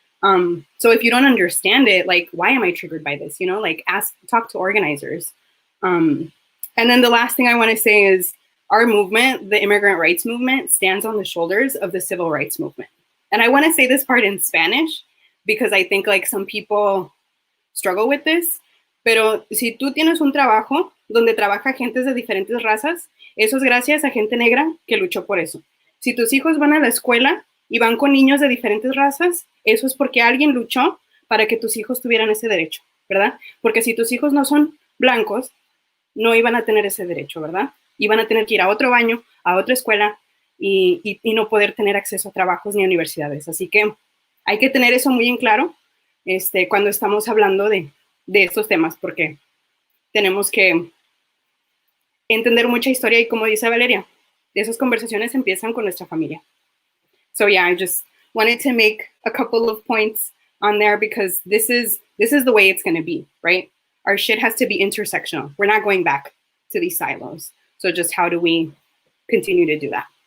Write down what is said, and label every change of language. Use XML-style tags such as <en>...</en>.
<en>So if you don't understand it, like, why am I triggered by this? You know, like, talk to organizers. And then the last thing I want to say is our movement, the immigrant rights movement, stands on the shoulders of the civil rights movement. And I want to say this part in Spanish because I think like some people struggle with this.</en> <es>Pero si tú tienes un trabajo donde trabaja gente de diferentes razas, eso es gracias a gente negra que luchó por eso. Si tus hijos van a la escuela y van con niños de diferentes razas, eso es porque alguien luchó para que tus hijos tuvieran ese derecho, ¿verdad? Porque si tus hijos no son blancos, no iban a tener ese derecho, ¿verdad? Iban a tener que ir a otro baño, a otra escuela y no poder tener acceso a trabajos ni a universidades. Así que hay que tener eso muy en claro cuando estamos hablando de estos temas, porque tenemos que entender mucha historia y, como dice Valeria, esas conversaciones empiezan con nuestra familia.</es> <en>So yeah, I just wanted to make a couple of points on there because this is the way it's going to be, right? Our shit has to be intersectional. We're not going back to these silos. So just how do we continue to do that?</en>